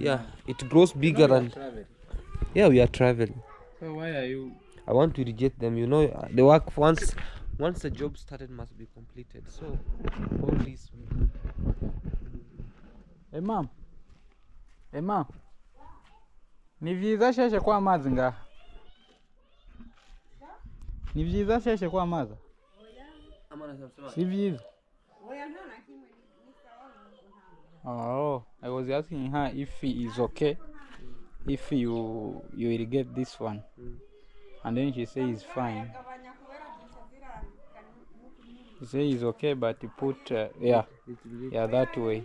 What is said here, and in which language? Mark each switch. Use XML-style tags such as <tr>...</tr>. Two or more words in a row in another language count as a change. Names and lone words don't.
<en>Yeah, it grows bigger than. Yeah, we are traveling. So why are you? I want to irrigate them. You know, the work once the job started must be completed. So all this we do. Hey mom. Hey mom.</en> <rn>Ni vyiza sheshe kwa amazi ngaha. Ni vyiza sheshe kwa amazi. Si vyiza.</rn> <en>Oh, I was asking her if he is okay if you irrigate this one. And then she says it's fine. She says it's okay, but you put yeah that way.</en>